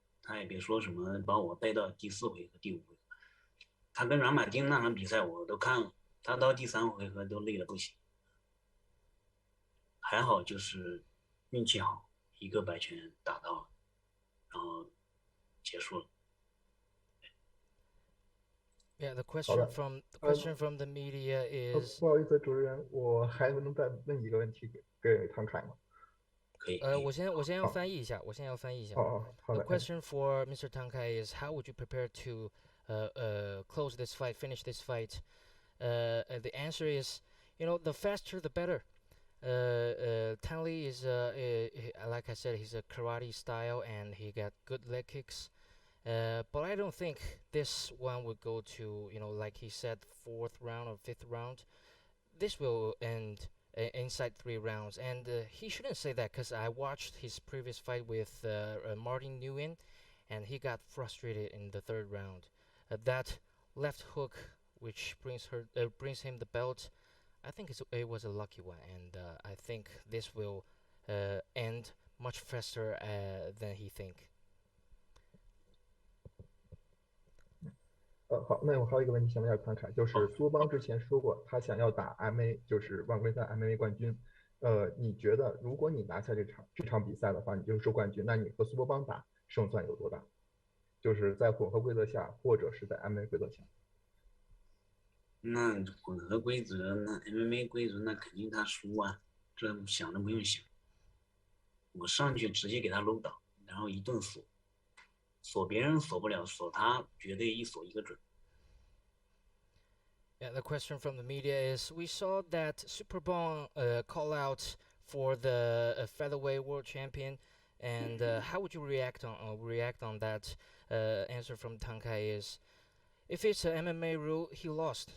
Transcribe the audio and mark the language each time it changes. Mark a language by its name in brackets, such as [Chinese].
[Chinese] 他也别说什么把我带到第4回合、第5回合。他跟阮马丁那场比赛我都看了，他到第3回合都累得不行。还好就是运气好，一个摆拳打到了，然后结束了。 [English] Yeah, the question from the media is. [Chinese] 不好意思，主持人，我还能再问一个问题给唐凯吗？可以。我先要翻译一下， [English] The question for Mr. Tang Kai is how would you prepare to close this fight, finish this fight? The answer is, the faster the better. Tang Le is, like I said, he's a karate style and he got good leg kicks. But I don't think this one would go to, like he said, 4th round or 5th round. This will end inside 3 rounds. And he shouldn't say that because I watched his previous fight with Martin Nguyen, and he got frustrated in the 3rd round. That left hook, which brings him the belt, I think it was a lucky one, and I think this will end much faster than he think. [Chinese] 好，那我还有一个问题想问一下康凯，就是苏邦之前说过他想要打 MMA，就是万规赛 MMA 冠军。你觉得如果你拿下这场比赛的话，你就收冠军，那你和苏邦打胜算有多大？就是在混合规则下，或者是在 MMA 规则下。那混合规则，那 MMA 规则，那肯定他输啊，这想都不用想。我上去直接给他搂倒，然后一顿锁，锁别人锁不了，锁他绝对一锁一个准。 [English] Yeah, the question from the media is: we saw that Superbong call out for the featherweight world champion, and how would you react on that? Answer from Tang Kai is: if it's an MMA rule, he lost.